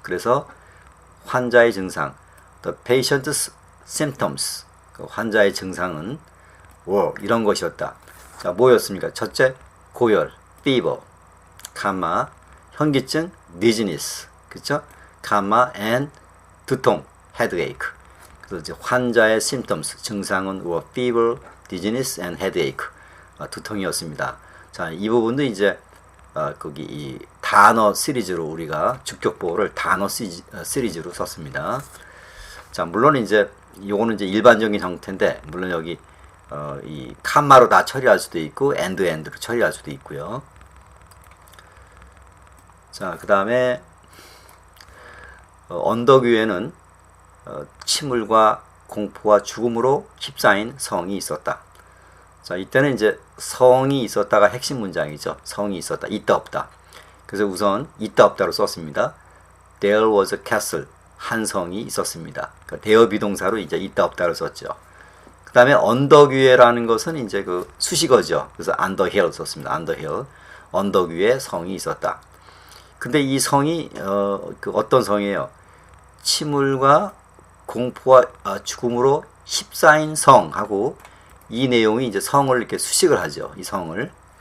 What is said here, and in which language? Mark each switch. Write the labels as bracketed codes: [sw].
[ko] 그래서 환자의 증상, [en] the patient's symptoms, [ko] 그 환자의 증상은 [en] were [ko] 이런 것이었다. 자, 뭐였습니까? 첫째, 고열, [en] fever, [ko] 가마, 현기증, [en] dizziness, [ko] 그렇죠? 가마 [en] and [ko] 두통, [en] headache. [ko] 그래서 이제 환자의 [en] symptoms, [ko] 증상은 [en] were fever, dizziness and headache, [ko] 두통이었습니다. 자, 이 부분도 이제 거기 이 단어 시리즈로 우리가 주격보호를 단어 시리즈로 썼습니다. 자, 물론 이제 요거는 이제 일반적인 형태인데, 물론 여기 이 칸마로 다 처리할 수도 있고 엔드로 처리할 수도 있고요. 자, 그 다음에 언덕 위에는 침울과 공포와 죽음으로 휩싸인 성이 있었다. 자, 이때는 이제 성이 있었다가 핵심 문장이죠. 성이 있었다, 있다 없다. 그래서 우선 있다 없다로 썼습니다. [en] There was a castle, [ko] 한 성이 있었습니다. 그러니까 대어 비동사로 이제 있다 없다를 썼죠. 그 다음에 언덕 위에라는 것은 이제 그 수식어죠. 그래서 [en] under hill [ko] 썼습니다. under hill, 언덕 위에 성이 있었다. 근데 이 성이 그 어떤 성이에요? 침울과 공포와 죽음으로 휩싸인 성하고 이 내용이 이제 성을 이렇게 수식을 하죠. 이 성을.